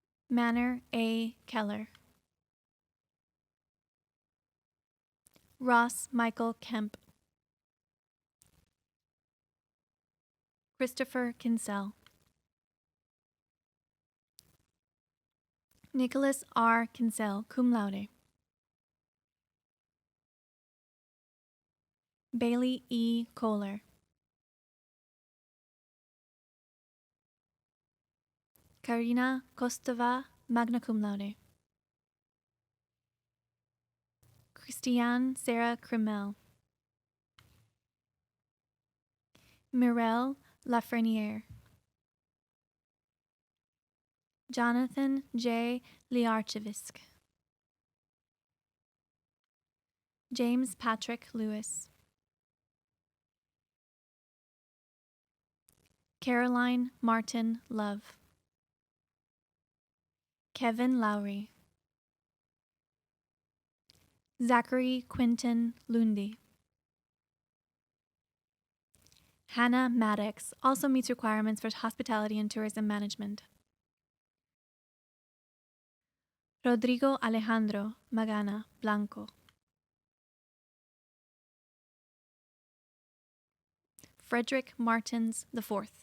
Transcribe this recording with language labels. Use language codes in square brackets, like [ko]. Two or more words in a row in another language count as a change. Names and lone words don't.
[en] Manor A. Keller. Ross Michael Kemp. Christopher Kinsell. Nicholas R. Kinsell, [la] cum laude. [en] Bailey E. Kohler. Karina Kostova, [la] magna cum laude. [en] Christiane Sarah Krimmel. Mirelle Lafreniere. Jonathan J. Liarchivisk. James Patrick Lewis. Caroline Martin Love. Kevin Lowry. Zachary Quinton Lundy. Hannah Maddox also meets requirements for hospitality and tourism management. Rodrigo Alejandro Magana Blanco. Frederick Martins IV.